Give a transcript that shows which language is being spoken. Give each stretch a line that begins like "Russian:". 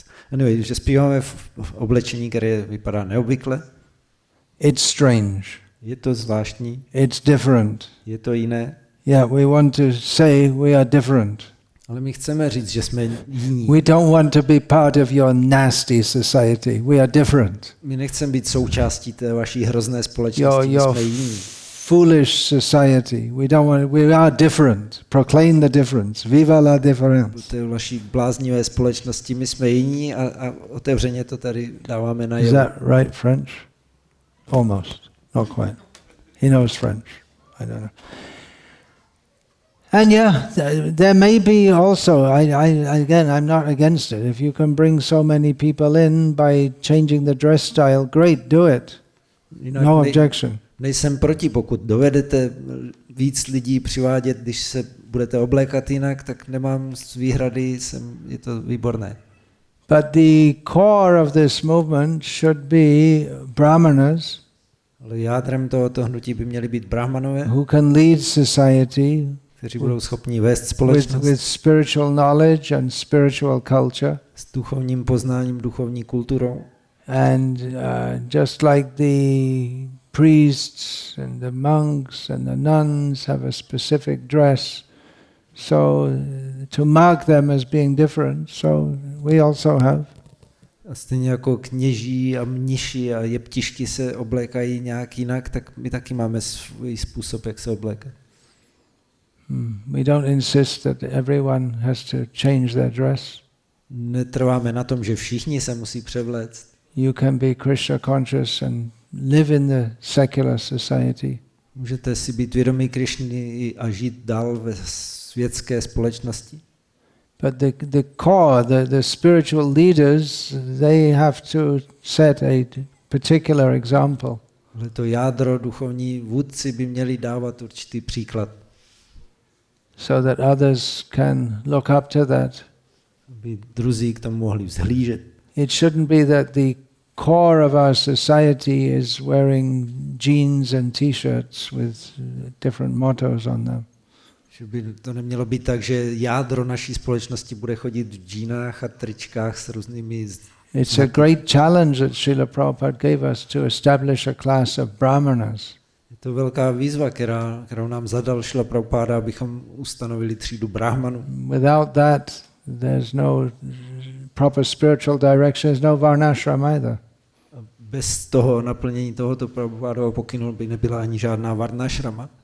Czech: Anyway, že zpíváme v oblečení, které vypadá neobvykle.
English: It's strange.
Czech: Je to zvláštní.
English: It's different.
Czech: Je to jiné.
English: Yeah, we want to say we are different.
Czech: Ale my chceme říct, že jsme jiní.
English: We don't want to be part of your nasty society. We are different.
Czech: My nechceme být součástí té vaší hrozné společnosti, my jsme jiní.
English: Foolish society. We are different. Proclaim the difference.
French: Viva la difference.
Czech: V té vaší bláznivé společnosti my jsme jiní a otevřeně to tady dáváme najevo.
English: Is that right, French? Almost. Not quite. He knows French. I don't know. And yeah, there may be also, again, I'm not against it. If you can bring so many people in by changing the dress style, great, do it. No objection.
Czech: Nejsem proti, pokud dovedete víc lidí přivádět, když se budete oblékat jinak, tak nemám výhrady, je to výborné.
English: But the core of this movement should be brahmanas,
Czech: Ale jádrem tohoto hnutí by měli být brahmanové,
English: who can lead society
Czech: kteří budou schopni vést společnost
English: with spiritual knowledge and spiritual culture.
Czech: s duchovním poznáním, duchovní kulturou.
English: And just like the priests and the monks and the nuns have a specific dress, so to mark them as being different, so we also have.
Czech: A stejně jako kněží a mniši a jeptišky se oblékají nějak jinak, tak my taky máme svůj způsob, jak se oblékat.
English: We don't insist that everyone has to change their dress.
Czech: Netrváme na tom, že všichni se musí převléct.
English: You can be Krishna conscious and live in the secular society.
Czech: Můžete si být vědomí Krišny a žít dál ve světské společnosti.
English: But the core, the spiritual leaders, they have to set a particular example.
Czech: Ale to jádro, duchovní vůdci by měli dávat určitý příklad.
English: So that others can look up to that.
Czech: Aby druzí k tomu mohli vzhlížet.
English: It shouldn't be that the core of our society is wearing jeans and t-shirts with different mottos on them.
Czech: Že by to nemělo být tak, že jádro naší společnosti bude chodit v džínách a tričkách s různými
English: It's a great challenge that Srila Prabhupada gave us to establish a class of brahmanas.
Czech: Je to velká výzva, kterou nám zadal Srila Prabhupada, abychom ustanovili třídu brahmanů.
English: Without that, there's no proper spiritual direction, there's no Varnashrama either.
Czech: Bez toho naplnění tohoto Prabhupadova pokynu by nebyla ani žádná Varnashrama.